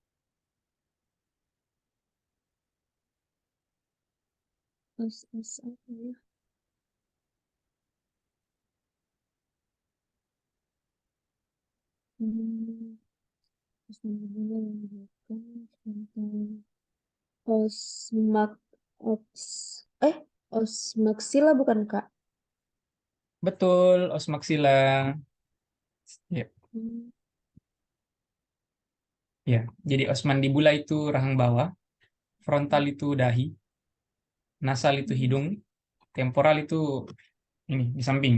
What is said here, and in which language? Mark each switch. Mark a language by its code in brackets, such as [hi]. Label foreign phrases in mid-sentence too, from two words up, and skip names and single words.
[id] Os apa ya? Hmm. [la] Os mandibula [id] yang bukan tentang osmak [la] os os maxilla [id] bukan Kak? Betul, [la] os maxilla. [id] Ya, Hmm. ya. Jadi [la] os mandibula [id] itu rahang bawah, frontal itu dahi, nasal itu Hmm. hidung, temporal itu ini di samping.